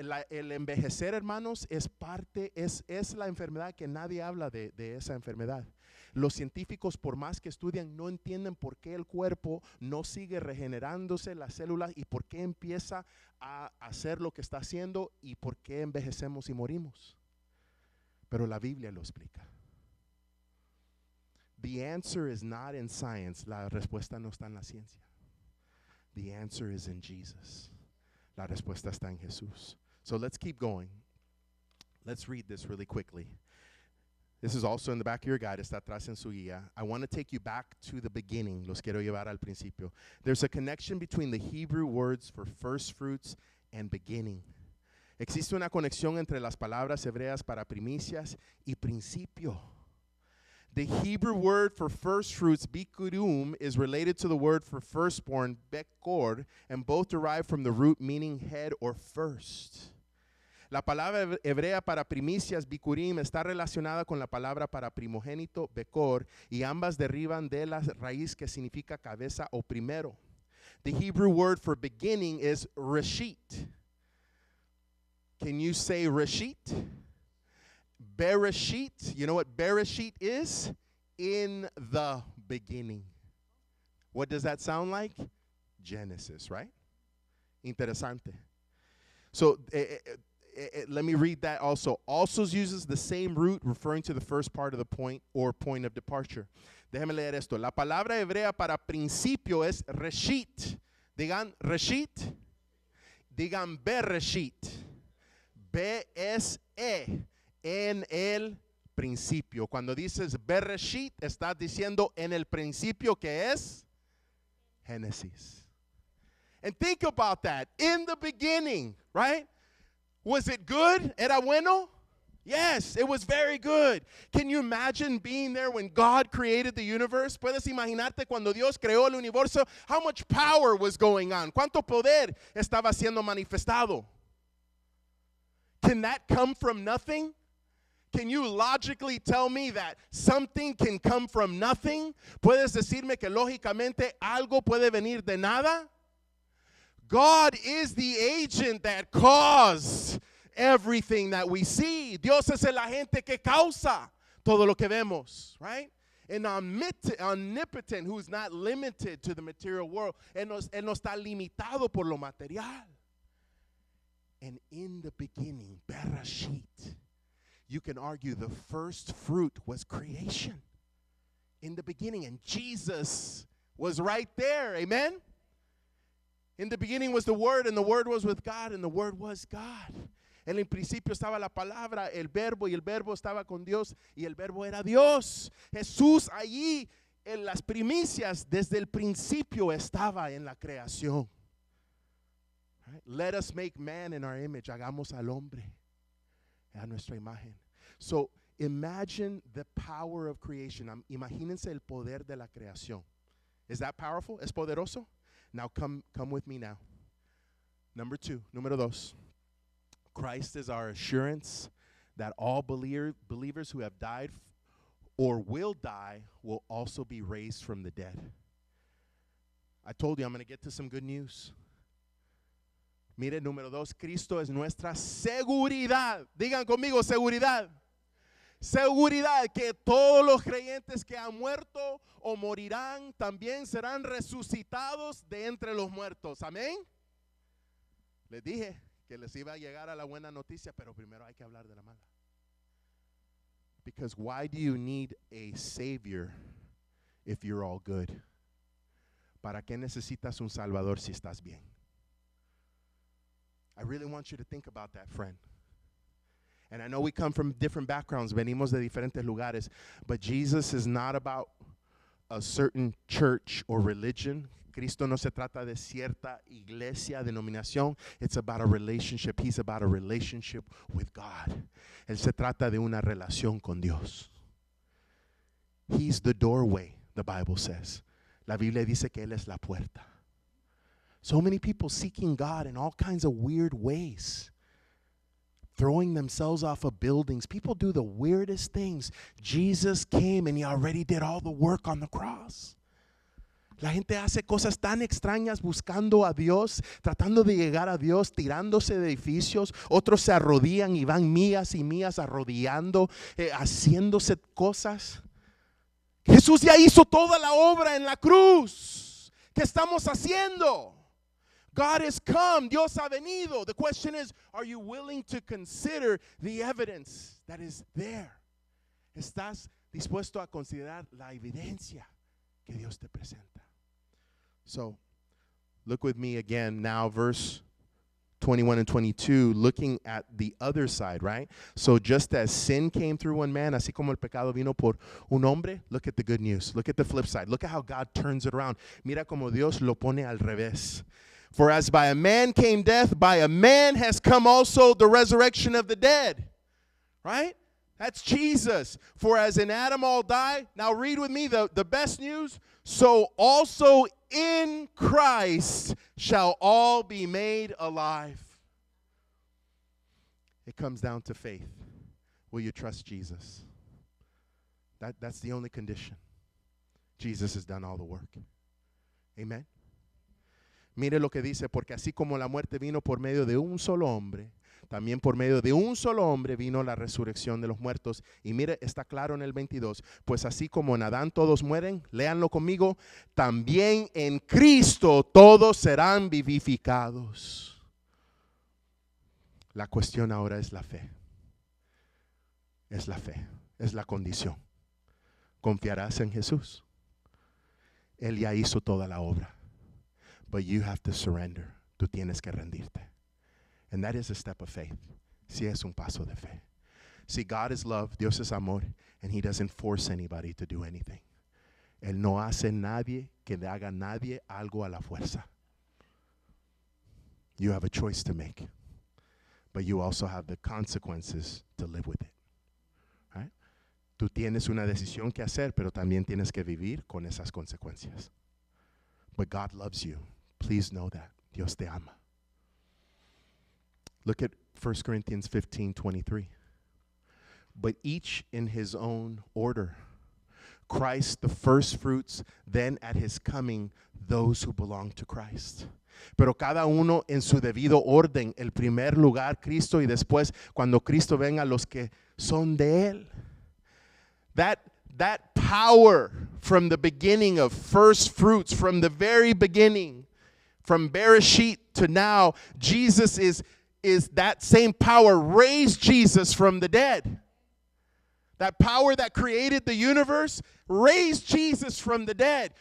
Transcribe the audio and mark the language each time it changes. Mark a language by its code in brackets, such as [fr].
[es] El envejecer, hermanos, es la enfermedad que nadie habla de esa enfermedad. Los científicos, por más que estudian, no entienden por qué el cuerpo no sigue regenerándose las células y por qué empieza a hacer lo que está haciendo y por qué envejecemos y morimos. Pero la Biblia lo explica. [en] The answer is not in science. [es] La respuesta no está en la ciencia. [en] The answer is in Jesus. [es] La respuesta está en Jesús. [en] So let's keep going. Let's read this really quickly. This is also in the back of your guide. [es] Está atrás en su guía. [en] I want to take you back to the beginning. [es] Los quiero llevar al principio. [en] There's a connection between the Hebrew words for first fruits and beginning. [es] Existe una conexión entre las palabras hebreas para primicias y principio. [en] The Hebrew word for first fruits, bikurim, is related to the word for firstborn, bekor, and both derive from the root meaning head or first. [es] La palabra hebrea para primicias, bikurim, está relacionada con la palabra para primogénito, bekor, y ambas derivan de la raíz que significa cabeza o primero. [en] The Hebrew word for beginning is reshit. Can you say reshit? Bereshit, you know what Bereshit is? In the beginning. What does that sound like? Genesis, right? [es] Interesante. [en] So let me read that also. Also uses the same root referring to the first part of the point or point of departure. [es] Déjeme leer esto. La palabra hebrea para principio es reshit. Digan reshit. Digan bereshit. B-S-E. En el principio. Cuando dices Bereshit, estás diciendo en el principio, que es Génesis. [en] And think about that. In the beginning, right? Was it good? [es] ¿Era bueno? [en] Yes, it was very good. Can you imagine being there when God created the universe? [es] ¿Puedes imaginarte cuando Dios creó el universo? [en] How much power was going on? [es] ¿Cuánto poder estaba siendo manifestado? [en] Can that come from nothing? Can you logically tell me that something can come from nothing? [es] ¿Puedes decirme que lógicamente algo puede venir de nada? [en] God is the agent that caused everything that we see. [es] Dios es el agente que causa todo lo que vemos, [en] right? An omnipotent who is not limited to the material world. [es] Él no está limitado por lo material. [en] And in the beginning, Bereshit, you can argue the first fruit was creation in the beginning, and Jesus was right there. Amen? In the beginning was the Word, and the Word was with God, and the Word was God. [es] En el principio estaba la palabra, el verbo, y el verbo estaba con Dios, y el verbo era Dios. Jesús allí en las primicias desde el principio estaba en la creación. [en] Right? Let us make man in our image. [es] Hagamos al hombre a nuestra imagen. [en] So imagine the power of creation. [es] Imagínense el poder de la creación. [en] Is that powerful? [es] ¿Es poderoso? [en] Now come with me now. [es] Número dos. [en] Christ is our assurance that all believers who have died or will die will also be raised from the dead. I told you I'm going to get to some good news. [es] Mire, número dos, Cristo es nuestra seguridad. Digan conmigo, seguridad. Seguridad que todos los creyentes que han muerto o morirán también serán resucitados de entre los muertos. Amén. Les dije que les iba a llegar a la buena noticia, pero primero hay que hablar de la mala. [en] Because why do you need a savior if you're all good? [es] ¿Para qué necesitas un salvador si estás bien? [en] I really want you to think about that, friend. And I know we come from different backgrounds, [es] venimos de diferentes lugares, [en] but Jesus is not about a certain church or religion. [es] Cristo no se trata de cierta iglesia, denominación. [en] It's about a relationship. He's about a relationship with God. [es] Él se trata de una relación con Dios. [en] He's the doorway, the Bible says. [es] La Biblia dice que Él es la puerta. [en] So many people seeking God in all kinds of weird ways. Throwing themselves off of buildings. People do the weirdest things. Jesus came and He already did all the work on the cross. [es] La gente hace cosas tan extrañas buscando a Dios, tratando de llegar a Dios, tirándose de edificios. Otros se arrodillan y van millas y millas arrodillando, haciéndose cosas. Jesús ya hizo toda la obra en la cruz. ¿Qué estamos haciendo? [en] God has come. [es] Dios ha venido. [en] The question is, are you willing to consider the evidence that is there? [es] ¿Estás dispuesto a considerar la evidencia que Dios te presenta? [en] So, look with me again now, verse 21 and 22, looking at the other side, right? So just as sin came through one man, [es] así como el pecado vino por un hombre, [en] look at the good news. Look at the flip side. Look at how God turns it around. [es] Mira como Dios lo pone al revés. [en] For as by a man came death, by a man has come also the resurrection of the dead. Right? That's Jesus. For as in Adam all die, now read with me the best news. So also in Christ shall all be made alive. It comes down to faith. Will you trust Jesus? That's the only condition. Jesus has done all the work. Amen. [es] Mire lo que dice, porque así como la muerte vino por medio de un solo hombre, también por medio de un solo hombre vino la resurrección de los muertos. Y mire, está claro en el 22, pues así como en Adán todos mueren, léanlo conmigo, también en Cristo todos serán vivificados. La cuestión ahora es la fe. Es la fe, es la condición. ¿Confiarás en Jesús? Él ya hizo toda la obra. [en] But you have to surrender. [es] Tú tienes que rendirte. [en] And that is a step of faith. [es] Sí, es un paso de fe. [en] See, God is love, [es] Dios es amor, [en] and He doesn't force anybody to do anything. [es] Él no hace nadie que le haga nadie algo a la fuerza. [en] You have a choice to make, but you also have the consequences to live with it. Right? [es] Tú tienes una decisión que hacer, pero también tienes que vivir con esas consecuencias. [en] But God loves you. Please know that. [es] Dios te ama. [en] Look at 1 Corinthians 15:23. But each in his own order. Christ the first fruits, then at His coming, those who belong to Christ. [es] Pero cada uno en su debido orden. El primer lugar, Cristo, y después, cuando Cristo venga, los que son de Él. [en] That power from the beginning of first fruits, from the very beginning, from Bereshit to now, Jesus is that same power raised Jesus from the dead. That power that created the universe raised Jesus from the dead.